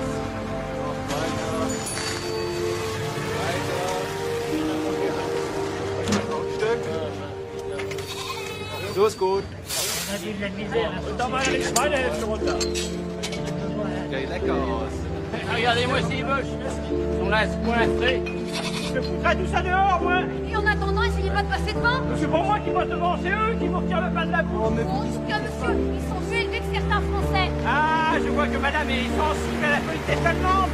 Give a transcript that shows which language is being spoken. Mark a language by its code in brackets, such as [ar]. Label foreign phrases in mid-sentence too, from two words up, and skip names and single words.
[de] Noch weiter. Weiter. Noch ein Stück. So ist gut. Da mal die Schweinehälfte runter. Sieht lecker aus. [fr] Regardez-moi ces moches. Ils sont là, coincés. Je foutrais tout ça dehors, moi. Et en attendant, essayez pas de passer devant. C'est pas moi qui passe devant, c'est eux qui vont tirer le pas de la boue. En tout cas, monsieur, ils sont mieux élevés que certains Français. Ah, je vois que madame est sensible à la politesse allemande.